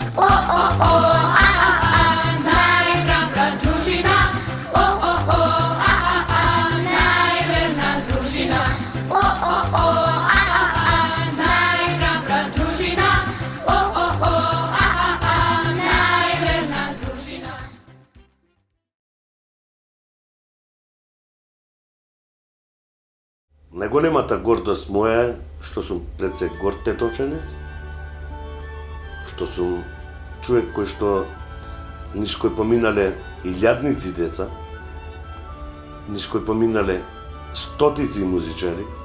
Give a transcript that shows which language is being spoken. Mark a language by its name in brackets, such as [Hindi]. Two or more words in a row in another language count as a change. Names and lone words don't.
[Serbian] Najhrabra družina, najverna družina. Najhrabra družina, najverna družina. [Macedonian] Најголемата гордост моја е што сум пред се горд тетовченец, што сум човек кој што низ кој поминале илјадници деца, низ кој поминале стотици музичари.